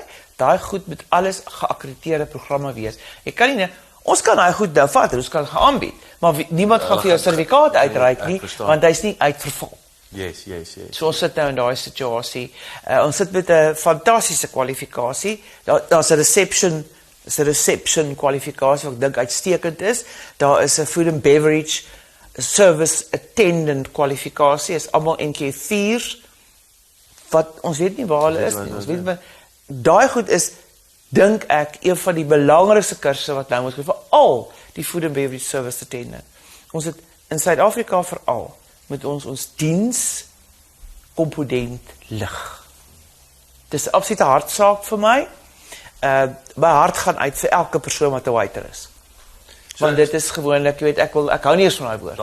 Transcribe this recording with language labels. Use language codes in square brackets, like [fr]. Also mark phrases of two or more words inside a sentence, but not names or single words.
[af] Daai goed moet alles geakkrediteerde programme wees. Jy kan nie ons kan daai goed nou vat, ons kan gaan aanbied, maar niemand gaan vir jou 'n sertifikaat uitreik nie, want hy's nie uitverval. Yes. So ons sit nou in daai situasie. Ons sit met 'n fantastiese kwalifikasie. Daar's 'n reception kwalifikasie wat ek dink uitstekend is. Daar is 'n [en] food and beverage service attendant [af] kwalifikasie. Is almal NK4 wat ons weet nie waar hulle is nie. Ons weet daai goed is dink ek een van die belangrikste kursusse wat nou moet vir al die [en] food and beverage service attendant. [af] Ons het in Suid-Afrika veral met ons diens komponent lig. Dis 'n absolute hartsaak vir my. My hart gaan uit vir elke persoon wat 'n waiter is. Want dit is gewoonlik, jy weet, ek hou nie eens van daai woord.